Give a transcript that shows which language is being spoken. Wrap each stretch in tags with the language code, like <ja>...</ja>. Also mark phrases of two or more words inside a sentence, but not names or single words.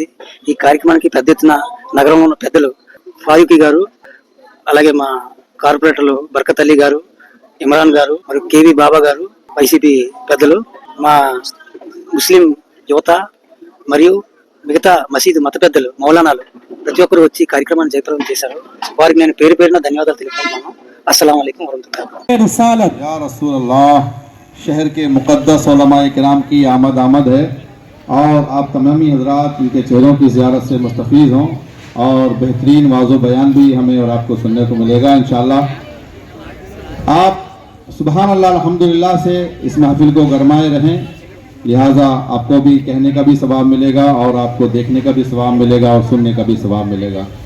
<te>ఈ కార్యక్రమానికి పెద్ద ఎత్తున నగరంలో ఉన్న పెద్దలు ఫారూఖీ గారు, అలాగే మా కార్పొరేటర్లు బర్కత్ అలీ గారు, ఇమ్రాన్ గారు, మరియు కేవీ బాబా గారు, వైసీపీ పెద్దలు, మా ముస్లిం యువత మరియు మిగతా మసీదు మత పెద్దలు మౌలానాలు ప్రతి ఒక్కరు వచ్చి కార్యక్రమాన్ని జయప్రదం చేశారు. వారికి నేను పేరు పేరున ధన్యవాదాలు తెలుపుతున్నాను.</te> <ar>السلام عليكم ورحمة الله.</ar> <ur>رسالت</ur> <ar>يا رسول الله,</ar> <ur>شہر کے مقدس علمائے کرام کی آمد ہے اور آپ تمامی حضرات ان کے چہروں کی زیارت سے مستفیض ہوں اور بہترین وعظ و بیان بھی ہمیں اور آپ کو سننے کو ملے گا ان شاء اللہ. آپ</ur> <ar>سبحان الله الحمد لله</ar> <ur>سے اس محفل کو گرمائے رہیں، لہٰذا آپ کو بھی کہنے کا بھی ثواب ملے گا اور آپ کو دیکھنے کا بھی ثواب ملے گا اور سننے کا بھی ثواب ملے گا.</ur>